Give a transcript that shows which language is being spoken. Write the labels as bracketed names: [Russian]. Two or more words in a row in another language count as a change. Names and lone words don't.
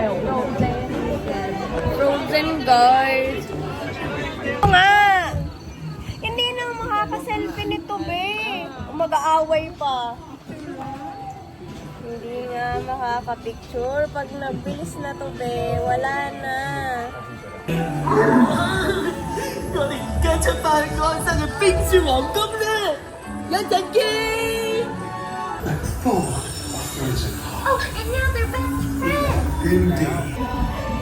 [English] Frozen, guys. [Filipino] Nga! Hindi na makaka-selfie nito, be. Mag-aaway pa. Hindi nga makaka-picture. Pag nabilis na to, be, wala na. [Cantonese] 我哋而家出發去安生嘅冰雪皇宮啦！一陣見。 [English] Oh, my friends and Oh, and now they're best friends. indeed.